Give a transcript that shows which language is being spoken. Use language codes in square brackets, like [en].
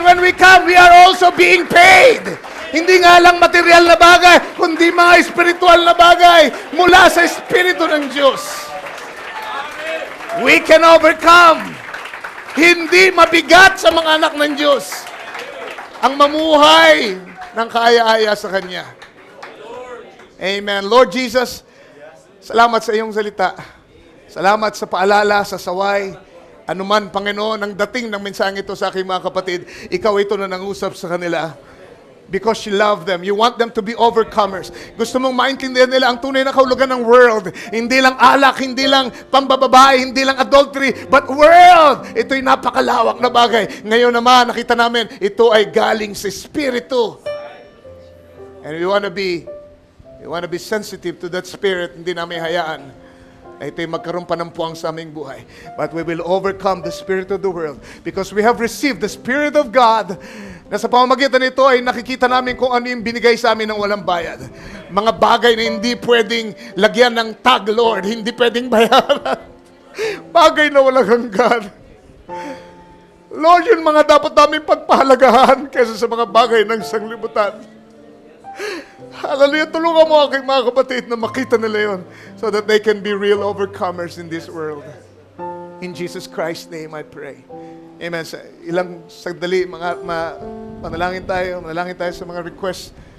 [en] When we come, we are also being paid. [tl] Hindi nga lang material na bagay, kundi mga espiritual na bagay mula sa Espiritu ng Diyos. [en] We can overcome. [tl] Hindi mabigat sa mga anak ng Diyos ang mamuhay ng kaaya-aya sa Kanya. Amen. Lord Jesus, salamat sa iyong salita. Salamat sa paalala, sa saway. Anuman, Panginoon, ang dating ng mensaheng ito sa aking mga kapatid, ikaw ito na nangusap sa kanila. [en] Because you love them. You want them to be overcomers. [tl] Gusto mong maintindihan nila ang tunay na kahulugan ng world. Hindi lang alak, hindi lang pambababae, hindi lang adultery, [en] but world. [tl] Ito'y napakalawak na bagay. Ngayon naman, nakita namin, ito ay galing sa Espiritu. [en] And we want to be sensitive to that Spirit. [tl] Hindi namin hayaan na ito'y magkaroon pa ng puwang sa aming buhay. [en] But we will overcome the spirit of the world because we have received the Spirit of God [tl] na sa pamamagitan nito ay nakikita namin kung ano yung binigay sa amin ng walang bayad. Mga bagay na hindi pwedeng lagyan ng tag, Lord. Hindi pwedeng bayaran. Bagay na walang hanggan. Lord, yun mga dapat namin pagpahalagahan kaysa sa mga bagay ng sanglibutan. Hallelujah. Tulungan mo aking mga kapatid na makita nila yun [en] so that they can be real overcomers in this world. In Jesus Christ's name I pray. Amen. [tl] Sa ilang sandali, manalangin tayo sa mga requests.